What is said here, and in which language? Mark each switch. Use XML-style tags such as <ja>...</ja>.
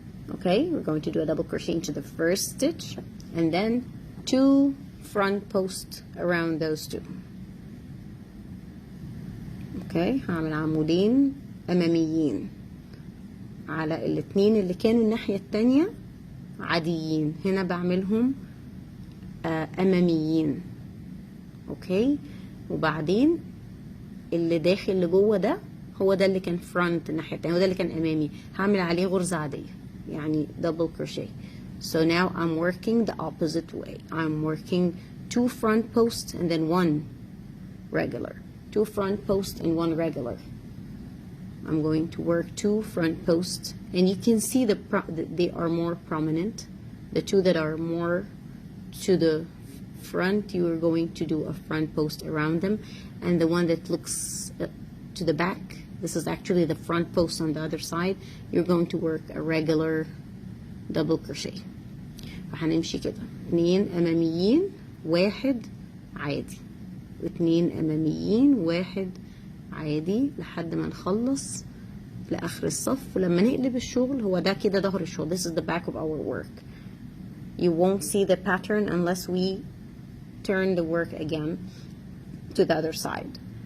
<en>Okay, we're going to do a double crochet into the first stitch and then 2 front posts around those 2.</en> <ar>Okay, هعمل عمودين أماميين على الاتنين اللي كانوا الناحية التانية عاديين. هنا بعملهم اماميين. اوكي، وبعدين اللي داخل اللي جوه ده هو ده اللي كان فرونت الناحيه التانيه، هو ده اللي كان امامي، هعمل عليه غرزه عاديه يعني</ar> <en>double crochet. So now I'm working the opposite way. I'm working 2 front posts and then 1 regular, 2 front posts and 1 regular. I'm going to work 2 front posts, and you can see they are more prominent. The 2 that are more to the front, you are going to do a front post around them, and the one that looks to the back, this is actually the front post on the other side, you're going to work a regular double crochet.</en> <ar>فهنمشي كده 2 اماميين 1 عادي، و2 اماميين 1 عادي لحد ما نخلص لاخر الصف. ولما نقلب الشغل هو ده كده ظهر الشغل.</ar> <en>This is the back of our work. You won't see the pattern unless we turn the work again to the other side.</en>